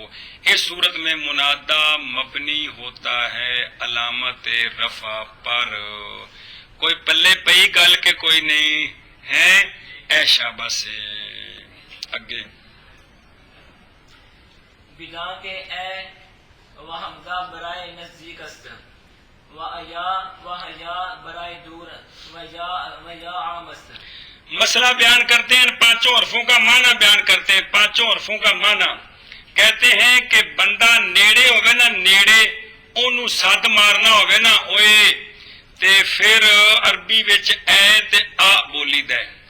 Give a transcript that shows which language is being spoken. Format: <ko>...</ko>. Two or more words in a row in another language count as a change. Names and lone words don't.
<ur>اس صورت میں منادا مبنی ہوتا ہے علامت رفع پر.</ur> <pa>کوئی پلے پئی گل کے کوئی نہیں ہے. اے شاباش سے اگے</pa> <fa>بنا کے اے و حمزہ برائے نزدیک است و حیا برائے دور و یا عام است.</fa> <ur>مسئلہ بیان کرتے ہیں، 5 حرفوں کا معنی بیان کرتے ہیں. 5 حرفوں کا معنی کہتے ہیں کہ</ur> <pa>بندہ نیڑے ہوگا نا، نیڑے انہوں سد مارنا ہوگا نا اوئے تے پھر عربی وچ اے تے آ بولی دے.</pa>